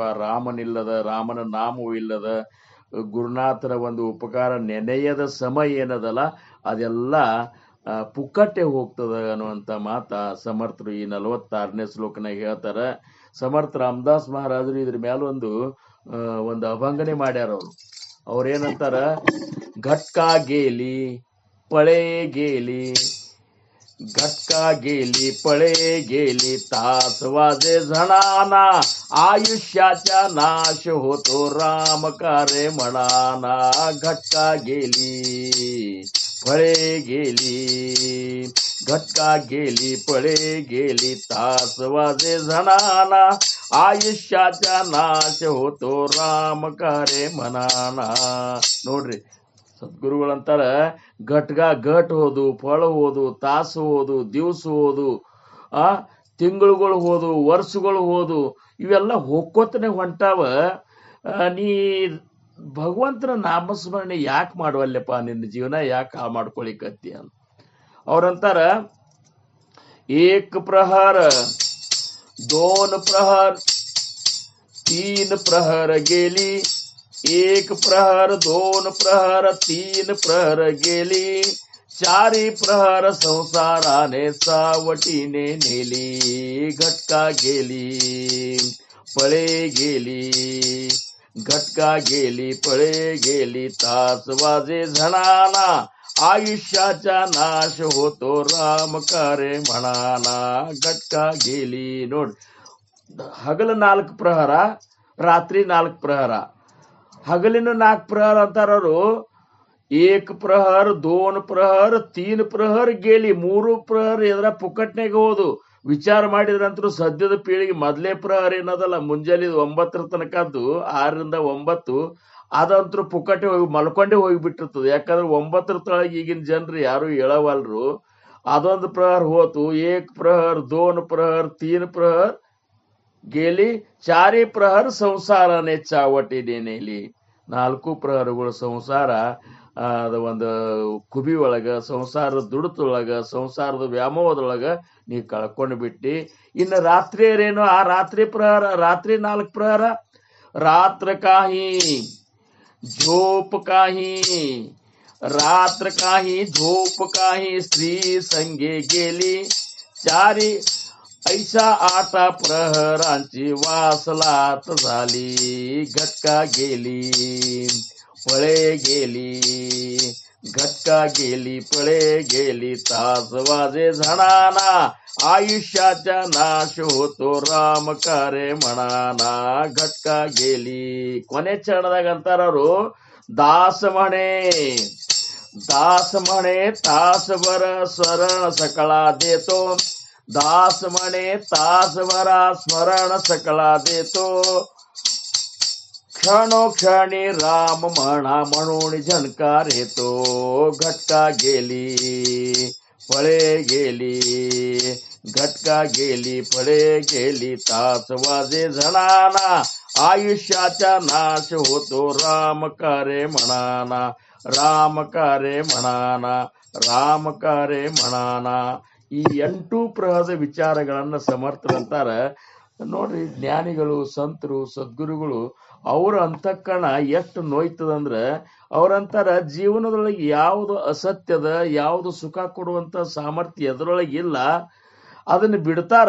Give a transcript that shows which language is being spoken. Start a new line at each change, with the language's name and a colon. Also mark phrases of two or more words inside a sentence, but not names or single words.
Kannada: ರಾಮನ ನಾಮವೂ ಇಲ್ಲದ ಗುರುನಾಥನ ಒಂದು ಉಪಕಾರ ನೆನೆಯದ ಸಮಯ ಏನದಲ್ಲ ಅದೆಲ್ಲ ಪುಕ್ಕಟ್ಟೆ ಹೋಗ್ತದ ಅನ್ನುವಂಥ ಮಾತ ಸಮರ್ಥರು ಈ 46ನೇ ಶ್ಲೋಕನಾಗ ಹೇಳ್ತಾರ. ಸಮರ್ಥ ರಾಮದಾಸ್ ಮಹಾರಾಜರು ಇದ್ರ ಮೇಲೆ ಒಂದು ಅಭಂಗನೆ ಮಾಡ್ಯಾರ.
Marathi: ಅವ್ರೇನಂತಾರ, घटका गेली पळे गेली, घटका गेली पळे गेली, तास वाजे झणाना, आयुष्याचा नाश होतो राम कारे म्हणाना. घटका गेली पळे गेली, घटका गेली पळे गेली, तास वाजे झणाना, आयुष्याचा नाश होतो राम कारे म्हणाना.
Kannada: ನೋಡ್ರಿ, ಸದ್ಗುರುಗಳಂತಾರ ಘಟ್ ಹೋದು, ಫಳ ಹೋದು, ತಾಸು ಹೋದು, ದಿವಸ ಹೋದು, ತಿಂಗಳುಗಳು ಹೋದು, ವರ್ಷಗಳು ಹೋದು, ಇವೆಲ್ಲ ಹೋಗ್ಕೋತನೆ ಹೊಂಟಾವ. ನೀ ಭಗವಂತನ ನಾಮಸ್ಮರಣೆ ಯಾಕೆ ಮಾಡುವಲ್ಲಪ್ಪ, ನಿನ್ನ ಜೀವನ ಯಾಕೆ ಹಾಳು ಮಾಡ್ಕೊಳಿಕತ್ತಿ ಅಂತ ಅವ್ರಂತಾರ.
Marathi: एक प्रहर, दोन प्रहर, तीन प्रहर गेली, एक प्रहर, दोन प्रहर, तीन प्रहर गेली, चारी प्रहर संसाराने सावटीने नेली. घटका गेली पळे गेली, घटका गेली पळे गेली, तास वाजे झणाना, आयुष्याचा नाश होतो राम कारे म्हणाना. घटका गेली.
Kannada: ನೋಡ್, ಹಗಲು 4 ಪ್ರಹರ, ರಾತ್ರಿ 4 ಪ್ರಹರ. ಹಗಲಿನ 4 ಪ್ರಹರ ಅಂತಾರವರು.
Marathi: एक प्रहर, 2 प्रहर, 3 प्रहर गेली.
Kannada: 3 ಪ್ರಹರ ಎದ್ರ ಪುಕ್ಕಟ್ನಾಗ ಹೋದು. ವಿಚಾರ ಮಾಡಿದ್ರಂತರೂ ಸದ್ಯದ ಪೀಳಿಗೆ ಮೊದಲೇ ಪ್ರಹರ ಏನದಲ್ಲ, ಮುಂಜಾನೆ 9 ತನಕದ್ದು 6 ರಿಂದ 9 ಅದಂತರೂ ಪುಕ್ಕಟ್ಟೆ ಹೋಗಿ ಮಲ್ಕೊಂಡೇ ಹೋಗಿಬಿಟ್ಟಿರ್ತದೆ. ಯಾಕಂದ್ರೆ 9 ತೊಳಗೆ ಈಗಿನ ಜನರು ಯಾರು ಹೇಳವಲ್ರು. ಅದೊಂದು ಪ್ರಹರ ಹೋತು.
Marathi: एक प्रहर, 2 प्रहर, 3 प्रहर गेली, चारी प्रहर संसारने चावटीने नेली.
Kannada: 4 ಪ್ರಹರಗಳು ಸಂಸಾರ ಒಂದು ಕುಬಿ ಒಳಗ, ಸಂಸಾರದ ದುಡುತೊಳಗ, ಸಂಸಾರದ ವ್ಯಾಮೋಹದೊಳಗ ನೀ ಕಳ್ಕೊಂಡು ಬಿಟ್ಟಿ. ಇನ್ನು ರಾತ್ರಿ ಏನೇನು, ಆ ರಾತ್ರಿ ಪ್ರಹರ, ರಾತ್ರಿ 4 ಪ್ರಹರ.
Marathi: ರಾತ್ರ काही झोप काही, रात्र काही झोप काही, स्त्री संगे गेली, चारी ऐसा 8 प्रहरांची वासलात झाली. घटका गेली पळे गेली, घटका गेली पळे गेली, तास वाजे झणाना, आयुष्याचा नाश होतो राम कारे म्हणाना. घटका गेली.
Kannada: ಕೊನೆ ಚರಣದಾಗ ಅಂತಾರವರು,
Marathi: दास म्हणे तासभर स्वरण सकळा देतो, दास म्हणे तासभरा स्मरण सकळा देतो, क्षणोक्षणी राम म्हणा म्हणून झणकार येतो. घटका गेली फळे गेली, घटका गेली, फळे गेली, तास वाजे झणाना, आयुष्याचा नाश होतो राम कारे म्हणाना, राम कारे म्हणाना, राम कारे म्हणाना.
Kannada: ಈ 8 ಪ್ರಹದ ವಿಚಾರಗಳನ್ನ ಸಮರ್ಥರಂತಾರ ನೋಡ್ರಿ. ಜ್ಞಾನಿಗಳು, ಸಂತರು, ಸದ್ಗುರುಗಳು ಅವ್ರ ಅಂತಃಕರಣ ಎಷ್ಟು ನೋಯ್ತದಂದ್ರ ಅವ್ರಂತಾರ ಜೀವನದೊಳಗೆ ಯಾವುದು ಅಸತ್ಯದ, ಯಾವುದು ಸುಖ ಕೊಡುವಂತ ಸಾಮರ್ಥ್ಯ ಎದರೊಳಗೆ ಇಲ್ಲ ಅದನ್ನ ಬಿಡ್ತಾರ.